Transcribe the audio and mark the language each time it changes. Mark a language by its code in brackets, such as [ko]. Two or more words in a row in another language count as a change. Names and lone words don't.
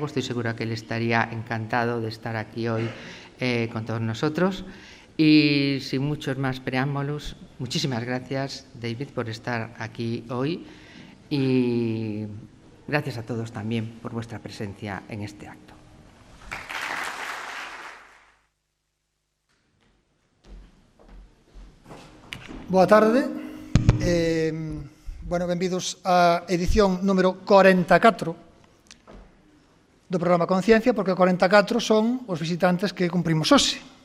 [es] Estoy segura que él estaría encantado de estar aquí hoy con todos nosotros. Y sin muchos más preámbulos, muchísimas gracias, David, por estar aquí hoy. Y gracias a todos también por vuestra presencia en este acto. [gl] Boa tarde. Benvidos á edición número 44 do programa Conciencia, porque 44 son os visitantes que cumprimos hoxe.